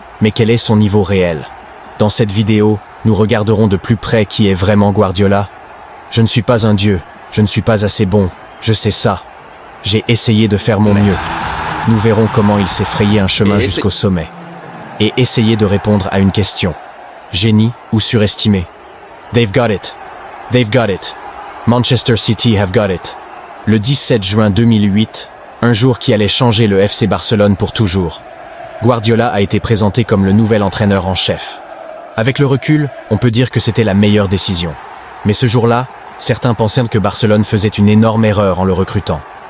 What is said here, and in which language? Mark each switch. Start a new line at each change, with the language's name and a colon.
French: Mais quel est son niveau réel? Dans cette vidéo, nous regarderons de plus près qui est vraiment Guardiola. Je ne suis pas un dieu, je ne suis pas assez bon, je sais ça. J'ai essayé de faire mon mieux. Nous verrons comment il s'est frayé un chemin jusqu'au sommet. Et essayer de répondre à une question. Génie ou surestimé?
English: They've got it. They've got it. Manchester City have got it.
French: Le 17 juin 2008, un jour qui allait changer le FC Barcelone pour toujours. Guardiola a été présenté comme le nouvel entraîneur en chef. Avec le recul, on peut dire que c'était la meilleure décision. Mais ce jour-là, certains pensaient que Barcelone faisait une énorme erreur en le recrutant.